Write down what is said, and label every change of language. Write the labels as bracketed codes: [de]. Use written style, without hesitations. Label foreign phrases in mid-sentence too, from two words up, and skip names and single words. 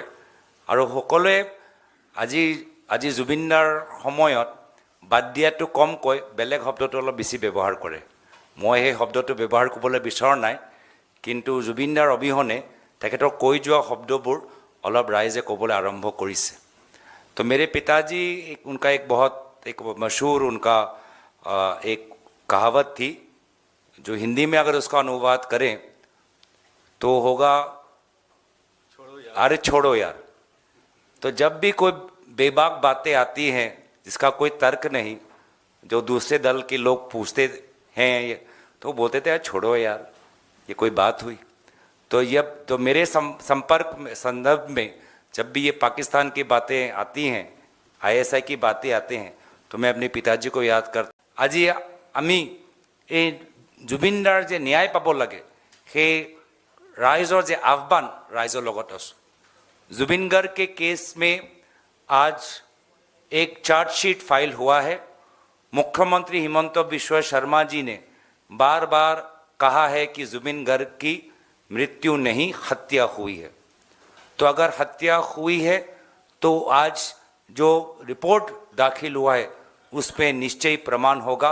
[as] আৰু সকলোৱে আজি জুবিনদাৰ সময়ত বাদ দিয়াটো কম কয়, বেলেগ শব্দটো অলপ বেছি ব্যৱহাৰ কৰে। মই সেই শব্দটো ব্যৱহাৰ কৰিবলৈ বিচৰা নাই, কিন্তু জুবিনদাৰ অবিহনে তেখেতৰ কৈ যোৱা শব্দবোৰ অলপ ৰাইজে ক'বলৈ আৰম্ভ কৰিছে। [hi] तो मेरे पिताजी उनका एक बहुत मशहूर उनका एक कहावत थी, जो हिंदी में अगर उसका अनुवाद करें तो होगा अरे छोड़ो यार। तो जब भी कोई बेबाक बातें आती हैं जिसका कोई तर्क नहीं, जो दूसरे दल के लोग पूछते हैं तो बोलते थे यार छोड़ो यार, ये कोई बात हुई। तो मेरे संदर्भ में जब भी ये पाकिस्तान की बातें आती हैं, ISI की बातें आते हैं, तो मैं अपने पिताजी को याद करता। [as] आज আমি এই জুবিনদাৰ যে ন্যায় পাব লাগে, সেই ৰাইজৰ যে আহ্বান ৰাইজৰ লগত আছোঁ। [hi] जुबिन गर्ग के केस में आज एक चार्जशीट फाइल हुआ है। मुख्यमंत्री हिमंत बिश्व शर्मा जी ने बार बार कहा है कि जुबिन गर्ग की मृत्यु नहीं, हत्या हुई है। तो अगर हत्या हुई है तो आज जो रिपोर्ट दाखिल हुआ है उस पर निश्चय प्रमाण होगा।